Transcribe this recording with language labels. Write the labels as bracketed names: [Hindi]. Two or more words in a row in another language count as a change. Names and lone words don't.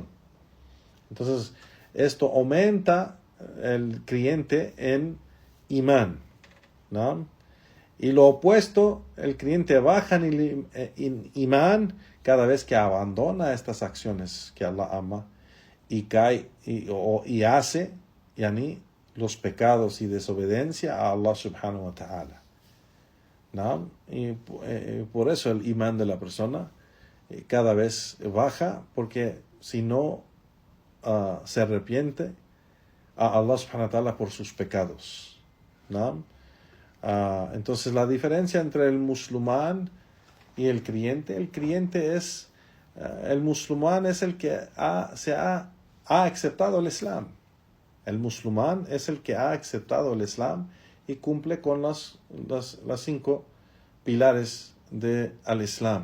[Spanish] Entonces, esto aumenta el creyente en imán, ¿no? Y lo opuesto, el creyente baja en imán cada vez que abandona estas acciones que Allah ama y cae y hace los pecados y desobediencia a Allah [Arabic] سبحانه وتعالى, [Spanish] ¿no? Y por eso el imán de la persona cada vez baja, porque si no se arrepiente a Allah [Arabic] سبحانه وتعالى [Spanish] por sus pecados, ¿no? Entonces la diferencia entre el musulmán y el creyente es, el musulmán es el que ha aceptado el Islam. El musulmán es el que ha aceptado el Islam y cumple con las 5 pilares del Islam.